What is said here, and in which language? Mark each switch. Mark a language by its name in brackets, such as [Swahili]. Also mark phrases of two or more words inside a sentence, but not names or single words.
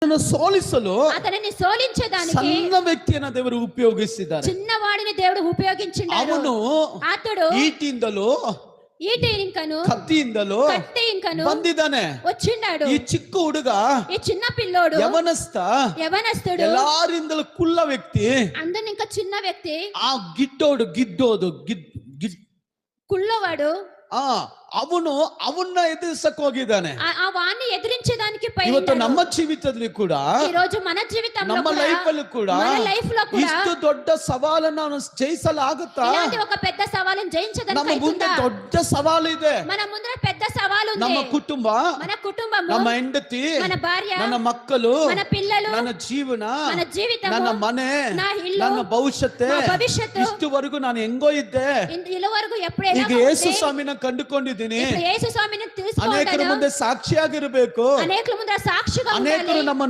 [Kannada] ಸೋಲಿಸಲು [Telugu] అతనిని సోలించడానికి [Kannada] ಸಣ್ಣ ವ್ಯಕ್ತಿಯನ್ನು ದೇವರು ಉಪಯೋಗಿಸಿದ್ದಾರೆ. [Telugu] చిన్నవాడిని దేవుడు ఉపయోగించిండాడు. [Kannada] ಅವನು [Telugu] అతడు [Kannada] ಈಟಿಯಿಂದಲೂ [Telugu] ఈటి ఇంకను [Kannada] ಕತ್ತಿಯಿಂದಲೂ [Telugu] కత్తి ఇంకను [Kannada] ಬಂದಿದ್ದಾನೆ. [Telugu] వచ్చిండాడు. [Kannada] ಈ ಚಿಕ್ಕ ಹುಡುಗ [Telugu] ఈ చిన్న పిల్లోడు యవనస్తుడు [Kannada] ಎಲ್ಲಾರಿಂದಲೂ ಕುಳ್ಳ ವ್ಯಕ್ತಿ, [Telugu] అందరిని ఇంకా చిన్న వ్యక్తి, [Kannada] ಆ ಗಿಡ್ಡೋದು [Telugu] కుళ్ళవాడు [Kannada] ಅವನ್ನ ಎದುರಿಸಕ್ ಹೋಗಿದ್ದಾನೆ. [Telugu] ఆ వాణ్ణి ఎదిరించడానికి [Kannada] ಇವತ್ತು ನಮ್ಮ ಜೀವಿತದಲ್ಲಿ ಕೂಡ, [Telugu] ఈ రోజు మన జీవితంలో [Kannada] ನಮ್ಮ ಲೈಫ್ ಅಲ್ಲಿ ಕೂಡ ಇಷ್ಟು ದೊಡ್ಡ ಸವಾಲನ್ನು ನಾವು ಜಯಿಸಲಾಗುತ್ತಾ? [Telugu] ఇలాంటి ఒక పెద్ద సవాలును జయించడానికి [Kannada] ನಮ್ಮ ಮುಂದೆ ದೊಡ್ಡ ಸವಾಲು ಇದೆ. [Telugu] మన ముందర పెద్ద సవాలు ఉంది. [Kannada] ನಮ್ಮ ಕುಟುಂಬ, [Telugu] మన కుటుంబము, [Kannada] ನಮ್ಮ ಹೆಂಡತಿ, [Telugu] మన భార్య, [Kannada] ನನ್ನ ಮಕ್ಕಳು, [Telugu] మన పిల్లలు, [Kannada] ನನ್ನ ಜೀವನ, [Telugu] మన జీవితం, [Kannada] ನನ್ನ ಮನೆ, [Telugu] నా ఇల్లు, [Kannada] ನನ್ನ ಭವಿಷ್ಯತ್ತು, ಇಷ್ಟುವರೆಗೂ ನಾನು ಹೆಂಗೋ ಇದ್ದೆ. ಇಲ್ಲಿವರೆಗೂ ಎప్పుడైనా ಈಗ ಯೇಸು ಸ್ವಾಮಿನ ಕಂಡುಕೊಂಡಿದ್ದೀನಿ. ಯೇಸು ಸ್ವಾಮಿನ ತಿಳಿಸಿಕೊಂಡನು. ಅನೇಕರ ಮುಂದೆ ಸಾಕ್ಷಿಯಾಗಿರಬೇಕು. ಅನೇಕರ ಮುಂದೆ ಸಾಕ್ಷಿగా ಅನೇಕರು [Telugu] ఉండాలి. [Kannada] ನಮ್ಮ